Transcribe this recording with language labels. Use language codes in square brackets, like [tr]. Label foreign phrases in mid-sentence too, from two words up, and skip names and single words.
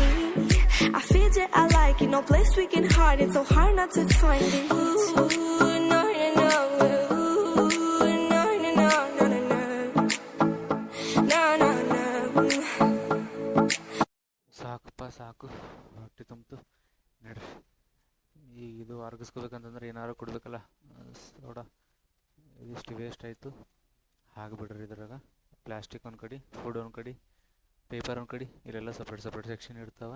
[en] I feel that I like it, no place we can hide it, so hard not to find it. Ooh, no, no, no, ooh, no, no, no, no, no, no, no, no. [kn] ಸಾಕಪ್ಪ ಸಾಕು, ಹೊಟ್ಟೆ ತುಂಬಿತು ನಡ್ರಿ. ಈಗ ಇದು ಅರ್ಗಿಸ್ಕೋಬೇಕಂತಂದ್ರೆ ಏನಾರು ಕೊಡ್ಬೇಕಲ್ಲ, ಸೋಡಾ ಇದಿಷ್ಟು ವೇಸ್ಟ್ ಆಯಿತು, ಹಾಕ್ಬಿಡ್ರಿ ಇದ್ರಾಗ. ಪ್ಲಾಸ್ಟಿಕ್ ಒಂದು ಕಡೆ, ಫುಡ್ ಒಂದು ಕಡೆ, ಪೇಪರ್ ಒಂದು ಕಡೆ, ಇಲ್ಲೆಲ್ಲ [en] separate section [kn] ಇರ್ತಾವೆ.